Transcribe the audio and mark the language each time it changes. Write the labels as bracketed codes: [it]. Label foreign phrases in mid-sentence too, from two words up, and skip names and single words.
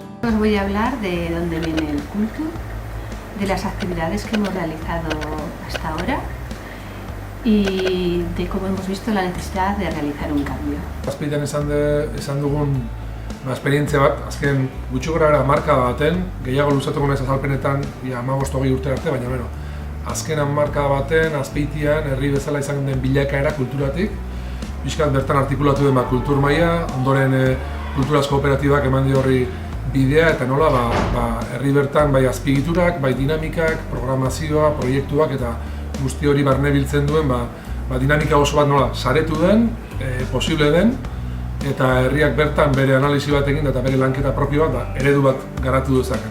[es] os voy a hablar de dónde viene el Kultur, de las actividades que hemos realizado hasta ahora y de cómo hemos visto la necesidad de realizar un cambio. [eu] Azpeitan esan dugun esperientzia bat, azken gutxi gorabehera hamarkada baten, gehiago luzatuko naiz azalpenetan 15-20 urte arte, baina azken hamarkada baten Azpeitian herri bezala izan den bilakaera kulturatik, pixkat bertan artikulatu den kultur maila, ondoren kulturaz kooperatibak eman dio horri bidea eta nola herri bertan bai azpiegiturak, bai dinamikak, programazioa, proiektuak eta guzti hori barne biltzen duen dinamika oso bat nola saretu den, posible den, eta herriak bertan bere analisi bat egin eta bere lanketa propio bat, eredu bat garatu dezaken.